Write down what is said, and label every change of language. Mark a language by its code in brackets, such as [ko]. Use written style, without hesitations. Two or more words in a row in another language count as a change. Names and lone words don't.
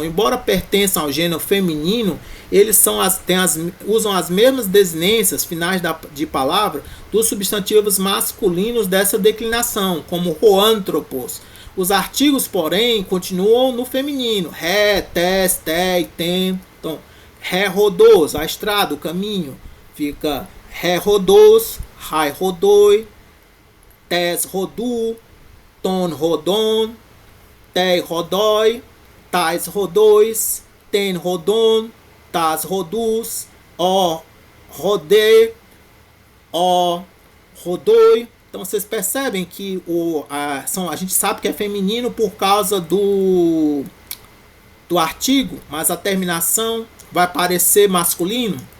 [pt] Embora pertençam ao gênero feminino, eles usam as mesmas desinências finais de palavra dos substantivos masculinos dessa declinação, como roantropos. Os artigos, porém, continuam no feminino. [el] ἡ, τῆς, τῇ, τήν. [pt] Então, rerodos, a estrada, o caminho, fica [el] ἡ ὁδός, αἱ ὁδοί, τῆς ὁδοῦ, τὴν ὁδόν, τῇ ὁδῷ, ταῖς ὁδοῖς, τὴν ὁδόν, τὰς ὁδούς, ὦ ὁδέ, ὦ ὁδοί. [pt] Então vocês percebem que a gente sabe que é feminino por causa do artigo, mas a terminação vai parecer masculino.